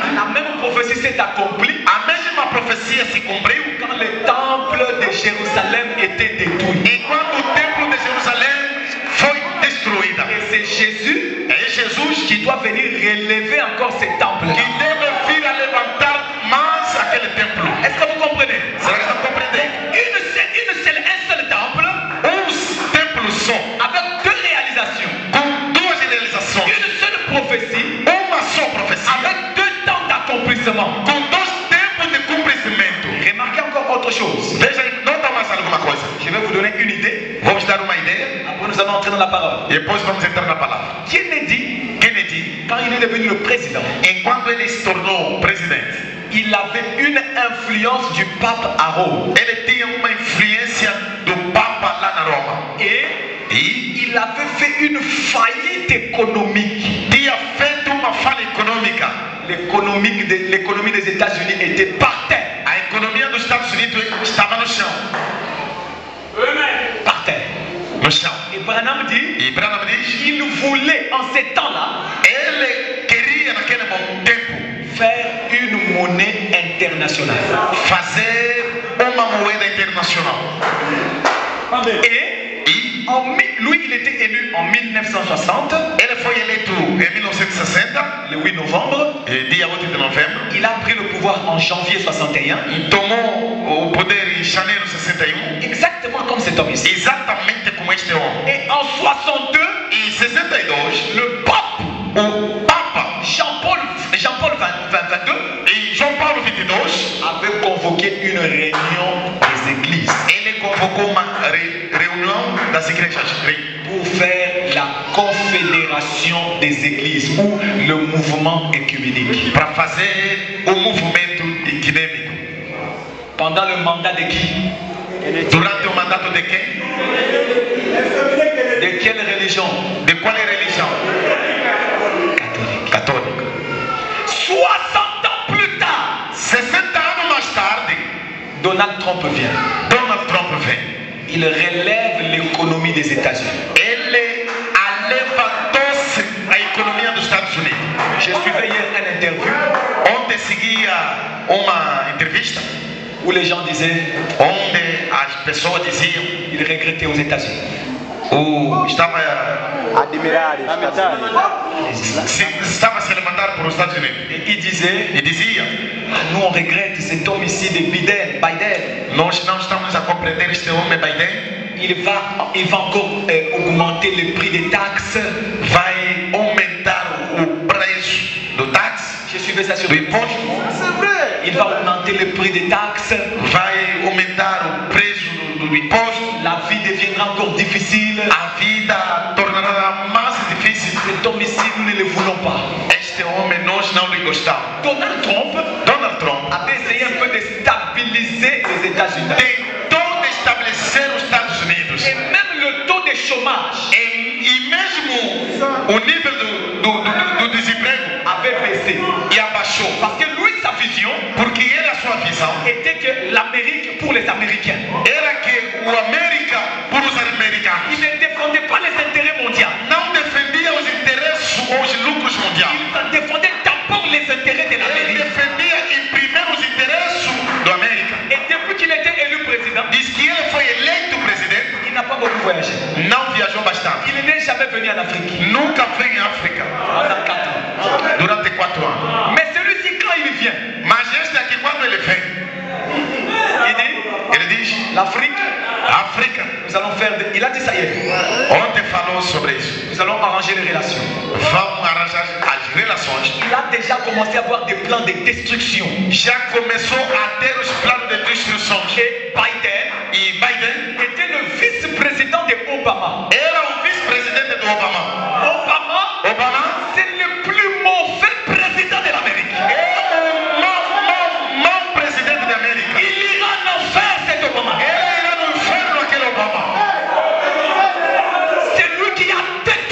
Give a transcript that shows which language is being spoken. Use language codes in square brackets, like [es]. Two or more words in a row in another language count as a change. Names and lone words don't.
[fr] la même prophétie s'est accomplie [pt] a mesma profecia se cumpriu [fr] quand le temple de Jérusalem était détruit. [pt] e quando o templo de Jerusalém foi destruída. [fr] Et c'est Jésus [pt] É Jesus [fr] qui doit venir relever encore ce temple-là. [pt] que deve vir a levantar mais aquele templo. [fr] Est-ce que vous comprenez? [pt] Será que estão compreendendo? [fr] Un seul temple [pt] Templos só, [fr] avec 2 réalisations. [pt] com 2 realizações. [fr] Une seule prophétie [pt] Uma só profecia, [fr] avec 2 temps d'accomplissement. [pt] com 2 tempos de cumprimento. [fr] Remarquez encore autre chose. [pt] Veja, nota mais alguma coisa. [fr] Je vais vous donner une idée. [pt] Vamos dar uma ideia [fr] Après, nous allons entrer dans la parole. [pt] e depois vamos entrar na palavra. [fr] Kennedy, [pt] Kennedy, [fr] quand il est devenu le président, [pt] enquanto ele se tornou presidente, [fr] il avait une influence du pape à Rome. [pt] ele tinha uma influência do Papa lá na Roma. [fr] Et il avait fait une faillite économique. [pt] Tinha feito uma falha econômica. [fr] L'économie des États-Unis était par terre. [pt] A economia dos Estados Unidos estava no chão. [fr] Par terre. [pt] No chão. [fr] Et Branham dit, [pt] E Branham diz, [fr] il voulait en ces temps-là [pt] ele queria naquele tempo [fr] faire une monnaie internationale. [pt] fazer uma moeda internacional. [fr] Et lui, il était élu en 1960, [pt] Ele foi eleito em 1960, [fr] le 8 novembre. [pt] dia 8 de novembro, [fr] Il a pris le pouvoir en janvier 61, [pt] e tomou o poder em janeiro de 61, [fr] exactement comme cet homme ici. [pt] exatamente como este homem. [fr] Et en 62, [pt] Em 62, [fr] le pape [pt] o Papa [fr] Jean-Paul XXII [pt] e João Paulo XXII, [fr] avait convoqué une réunion des églises [pt] ele convocou uma reunião das igrejas [fr] pour faire la confédération des églises ou le mouvement écuménique. [pt] para fazer o movimento ecumênico. [fr] Pendant le mandat de qui? [pt] Durante o mandato de quem? [fr] De quelle religion? [pt] De qual religião? [fr] Catholique. [pt] Católica. [fr] 60 ans plus tard, [pt] 60 anos mais tarde, [fr] Donald Trump vient. [pt] Donald Trump vem. [fr] Il relève l'économie des États-Unis. [pt] Ele levantou-se a economia dos Estados Unidos. [fr] Je suivais hier une interview [pt] Ontem seguia uma entrevista [fr] où les gens disaient [pt] onde as pessoas diziam [fr] qu'il regrettait aux États-Unis. [pt] estava Admirare, se levantar para os Estados Unidos [fr] Et il disait, [pt] e dizia: [fr] nous on regrette cet homme ici de Biden. [pt] nós não estamos a compreender este homem Biden. [fr] Il va encore augmenter le prix des taxes. [pt] Vai aumentar o preço do táxi, [fr] Je suivais ça sur [pt] do le imposto, [fr] Il va augmenter le prix des taxes. [pt] vai aumentar o preço do imposto, [fr] La vie deviendra encore difficile. [pt] a vida tornará mais difícil. [fr] Cet homme ici, nous ne le voulons pas. [pt] Este homem nós não lhe gostamos. [fr] Donald Trump [pt] Donald Trump [fr] avait essayé un peu de stabiliser les États-Unis. [pt] tentou de estabelecer os Estados Unidos [fr] Et même le taux de chômage [pt] e mesmo o nível do desemprego [fr] avait baissé. [pt] e abaixou, [fr] Parce que lui, sa vision [pt] porque era a sua visão [fr] était que l'Amérique pour les Américains. [pt] era que o América por os americanos [fr] Il ne défendait pas les intérêts mondiaux. [pt] não defendia os interesses ou os lucros mundiais. [fr] Il défendait d'abord les intérêts de [pt] Ele [fr] l'Amérique. [pt] defendia em primeiro os interesses do América. [fr] Et depuis qu'il était élu président, [pt] Diz que ele foi eleito presidente, [fr] il n'a pas beaucoup voyagé. [pt] não viajou bastante. [fr] Il n'est jamais venu en Afrique [pt] Nunca veio em África [fr] pendant 4 ans. [pt] durante 4 anos. [fr] Mais celui-ci, quand il vient, [pt] Mas este aqui, quando ele vem, [fr] il [pt] ele diz: [fr] l'Afrique, [pt] África. [fr] nous allons faire. Il a dit ça hier. [pt] Ontem falou sobre isso. [fr] Nous allons arranger les relations. [pt] Vamos arranjar as relações. [fr] Il a déjà commencé à avoir des plans de destruction. [pt] Já começou a ter os planos de destruição. [fr] Et Biden [pt] E Biden [fr] était le vice-président de Obama. [pt] era o vice-presidente do Obama. [fr] Obama, c'est le plus mauvais président de l'Amérique. [pt] É o mau presidente da América. [fr] Il ira en enfer, cet Obama. [pt] Ele irá no inferno, aquele Obama. [fr] C'est lui qui a